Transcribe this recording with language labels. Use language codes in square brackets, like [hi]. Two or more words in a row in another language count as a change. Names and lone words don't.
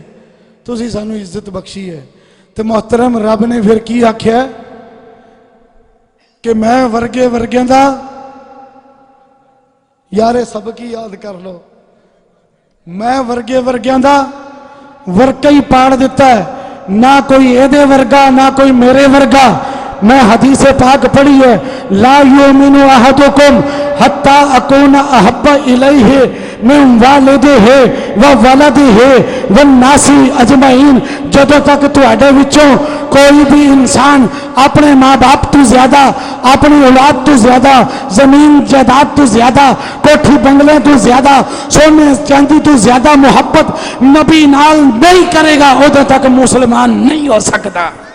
[pa] تسی سانوں عزت بخشی ہے۔ تو محترم رب نے فیر کی آکھیا کہ میں ورگے ورگیاں دا، یارے سب کی یاد کر لو، میں ورگے ورگیاں دا ورقہ ہی پاڑ دتا ہے، نہ کوئی ایدے ورگا نہ کوئی میرے ورگا. میں حدیث پاک پڑھی ہے, [ar] لا يؤمن أحدكم حتى أكون أحب إليه من والده وولده والناس أجمعين. [pa] جدوں تک تہاڈے وچوں کوئی بھی انسان اپنے ماں باپ تو زیادہ، اپنی اولاد تو زیادہ، زمین جائیداد تو زیادہ، کوٹھی بنگلے تو زیادہ، سونے چاندی تو زیادہ محبت نبی نال نہیں کرے گا، اودوں تک مسلمان نہیں ہو سکتا.